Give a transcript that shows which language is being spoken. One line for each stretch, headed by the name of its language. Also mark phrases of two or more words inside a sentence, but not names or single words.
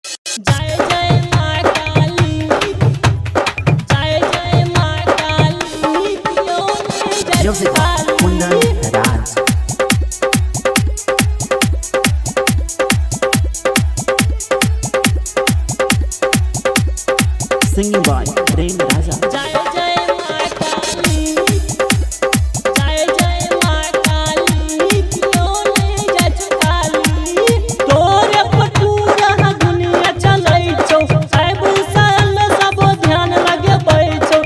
Maithili: जय जय माँ काली, जय जय माँ काली, क्यों नहीं जय
English: Music
Maithili: काली।
English: Kundan Raj. Singing by Prem Raja.
Maithili: जय जय माँ काली, जय जय माँ काली, क्यों नहीं जय काली। तोरे पटूरा दुनिया चलै छौ, सब सल सब ध्यान लगे बैठो।